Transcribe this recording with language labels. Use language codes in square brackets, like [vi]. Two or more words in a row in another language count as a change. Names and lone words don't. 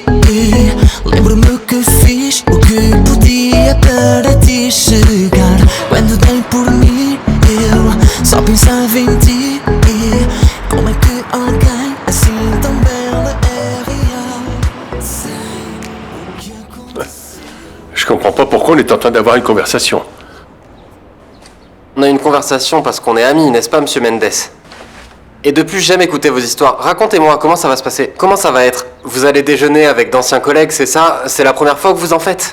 [pt] Lembro-me que fiz o que podia para te chegar. Quando dei por mim eu só pensava em ti. Como é que alguém assim tão bela é real? Sei o que aconteceu. [fr] Je comprends pas pourquoi on est en train d'avoir une conversation. On a une conversation parce qu'on est amis, n'est-ce pas, Monsieur Mendes? Et de plus, j'aime écouter vos histoires. Racontez-moi, comment ça va se passer? Comment ça va être? Vous allez déjeuner avec d'anciens collègues, c'est ça? C'est la première fois que vous en faites?